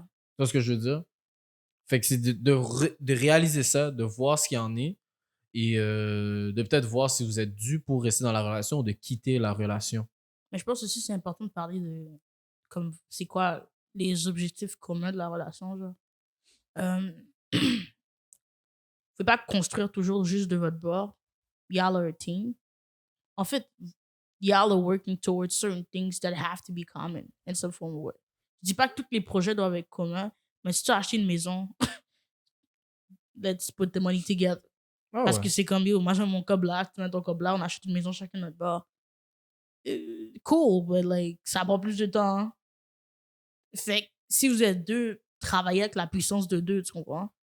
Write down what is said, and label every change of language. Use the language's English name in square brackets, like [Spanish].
[French] Tu vois ce que je veux dire? Fait que c'est de réaliser ça, de voir ce qu'il y en est et de peut-être voir si vous êtes dû pour rester dans la relation ou de quitter la relation. Mais je pense aussi que c'est important de parler de. Comme, c'est quoi les objectifs communs de la relation, genre. Vous pouvez pas construire toujours juste de votre bord. [English] Y'all are a team. [French] En fait, [English] y'all are working towards certain things that have to be common in some form of way. [French] Je dis pas que tous les projets doivent être communs, mais si tu as acheté une maison, [English] let's put the money together. Ah [French] Parce ouais. que c'est comme, yo, moi j'ai mon cob là, tu mets ton cob là, on achète une maison chacun de notre bord. [English] Cool, but like, [French] ça prend plus de temps. Hein? Fait que si vous êtes deux, travaillez avec la puissance de deux, tu comprends?